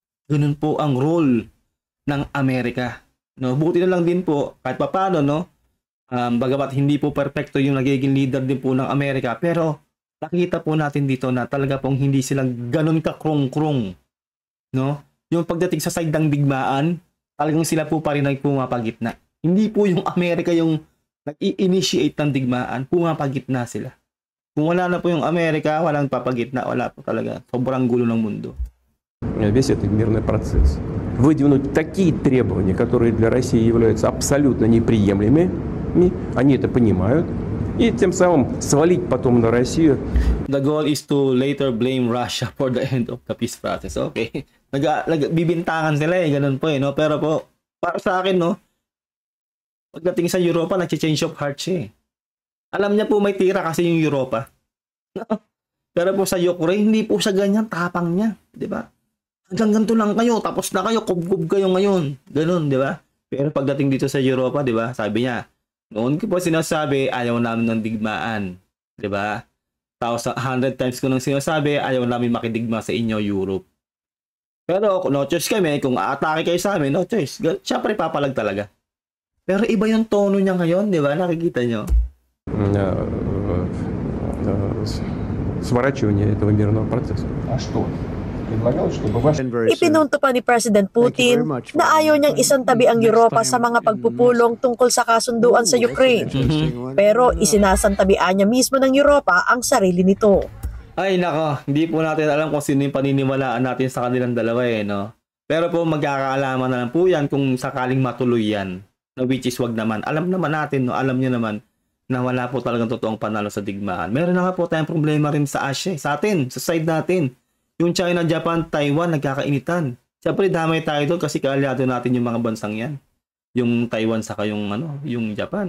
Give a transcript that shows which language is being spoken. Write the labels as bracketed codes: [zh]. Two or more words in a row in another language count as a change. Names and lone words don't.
[tl] Ganun po ang role ng Amerika. No, buti na lang din po kahit papaano, no, bagamat hindi po perfecto yung nagiging leader din po ng Amerika, pero nakita po natin dito na talaga pong hindi silang ganun kakrong-krong, no? Yung pagdating sa side ng digmaan, talagang sila po pa rin ay pumapagitna. Hindi po yung Amerika yung nag-i-initiate ng digmaan, pumapagitna sila. Kung wala na po yung Amerika, walang papagitna, wala po talaga. Sobrang gulo ng mundo. [ru] Весь этот мирный процесс. Выдвинуть такие требования, которые для России являются абсолютно неприемлемыми, они это понимают, и тем самым свалить потом на Россию. [en] The goal is to later blame Russia for the end of the peace process. Okay. [tl] Bibintangan sila ganun po no? Pero po, para sa akin, no, pagdating sa Europa, nag- [en] change of heart [tl] siya Alam niya po may tira kasi yung Europa. Pero po sa Ukraine, hindi po siya ganyan, tapang niya. Di ba? Hanggang ganito lang kayo, tapos na kayo, kubkub kayo ngayon. Ganun, di ba? Pero pagdating dito sa Europa, di ba? Sabi niya, noon ko po sinasabi, ayaw namin ng digmaan. Di ba? 100 times ko nang sinasabi, ayaw namin makidigma sa inyo, Europe. Pero [en] no choice [tl] kami, kung aatake kayo sa amin, [en] no choice. [tl] Siyempre papalag talaga. Pero iba yung tono niya ngayon, di ba? Nakikita nyo? [ru] Сворачивание этого мирного процесса. А что? [tl] Ipinunto pa ni President Putin na ayaw niyang isantabi ang Europa sa mga pagpupulong tungkol sa kasunduan sa Ukraine. Pero isinasantabian niya mismo ng Europa ang sarili nito. Ay nako, hindi po natin alam kung sino yung paniniwalaan natin sa kanilang dalawa no? Pero po magkakaalaman na lang po yan kung sakaling matuloy yan. No, [en] which is [tl] wag naman. Alam naman natin, no? Alam niyo naman na wala po talagang totoong panalo sa digmaan. Meron na nga po tayong problema rin sa Asia, sa atin, sa side natin. Yung China, Japan, Taiwan, nagkakainitan. Siyempre, damay tayo doon kasi kaaliado natin yung mga bansang yan. Yung Taiwan saka yung, yung Japan.